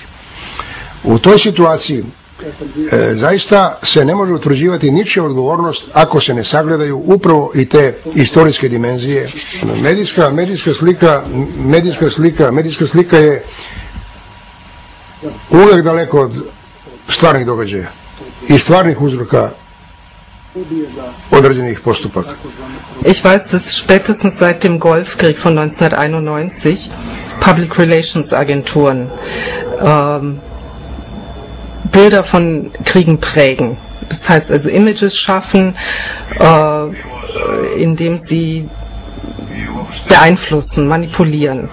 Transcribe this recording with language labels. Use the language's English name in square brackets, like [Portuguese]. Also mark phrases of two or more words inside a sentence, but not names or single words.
[Serbian] U toj situaciji zaista se ne može utvrđivati ničija odgovornost ako se ne sagledaju upravo i te istorijske dimenzije. Medijska slika je uvek daleko od stvarnih događaja i stvarnih uzroka određenih postupaka. [German] Ich weiß, dass spätestens seit dem Golfkrieg von 1991 [English] Public Relations [German] Agenturen Bilder von Kriegen prägen. Das heißt also Images schaffen, indem sie beeinflussen, manipulieren.